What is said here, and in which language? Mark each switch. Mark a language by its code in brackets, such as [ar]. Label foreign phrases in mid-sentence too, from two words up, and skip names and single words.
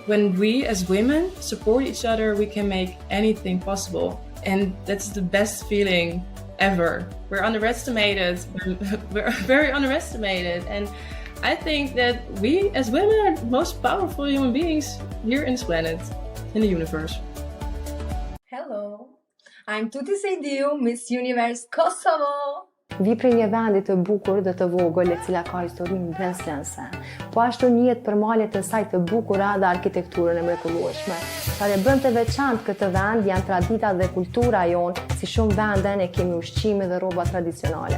[en] When we as women support each other, we can make anything possible, and that's the best feeling ever. We're underestimated, we're very underestimated, and I think that we as women are the most powerful human beings here in this planet, in the universe. Hello, I'm Tuti Sejdiu, Miss Universe Kosovo. [sq] Vi prej një vendi të bukur dhe të vogël e cila ka historinë brendslënse, po ashtu njihet për malet e saj të bukura dhe arkitekturën e mrekullueshme. Çfarë e bën të veçantë këtë vend janë traditat dhe kultura jonë, si shumë vende ne kemi ushqime dhe rroba tradicionale.